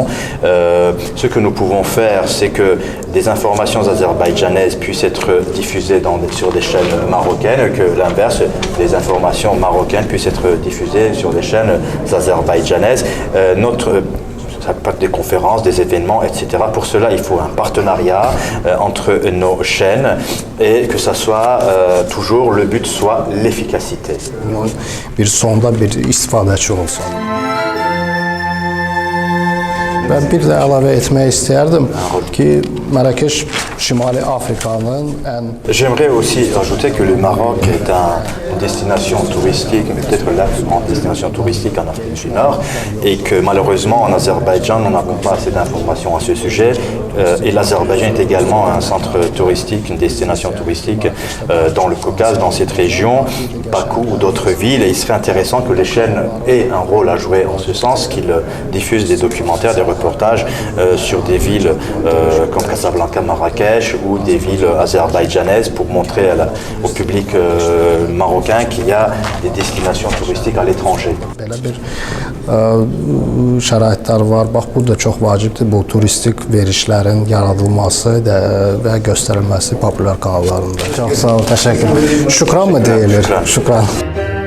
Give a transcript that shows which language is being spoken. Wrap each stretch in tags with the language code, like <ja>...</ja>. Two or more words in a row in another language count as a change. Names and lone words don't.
<fr>Ce que nous pouvons faire, c'est que des informations azerbaïdjanaises puissent être diffusées sur des chaînes marocaines, que l'inverse, des informations marocaines puissent être diffusées sur des chaînes azerbaïdjanaises. Des conférences, des événements, etc. Pour cela, il faut un partenariat entre nos chaînes et que ça soit toujours, le but soit l'efficacité.</fr> <az>Bir sonda bir istifadəçi olsun. Ben bir də əlavə etmək istərdim ki, Marrakech, Şimali Afrikanın</az> <fr>J'aimerais aussi rajouter que le Maroc est une destination touristique, mais peut-être la plus grande destination touristique en Afrique du Nord, et que malheureusement en Azerbaïdjan, nous n'avons pas assez d'informations à ce sujet. Et l'Azerbaïdjan est également un centre touristique, une destination touristique dans le Caucase, dans cette région, Bakou ou d'autres villes. Et il serait intéressant que les chaînes aient un rôle à jouer en ce sens, qu'ils diffusent des documentaires, des reportages sur des villes comme Casablanca, Marrakech ou des villes azerbaïdjanaises pour montrer au public marocain qu'il y a des destinations touristiques à l'étranger.</fr> <az>Belə bir şəraitlər var. Bax, burada çox vacibdir bu turistik verişlərin yaradılması və göstərilməsi populyar kanallarında. Çox sağ ol, təşəkkür. Şükran mı deyilir? Şükran.</az>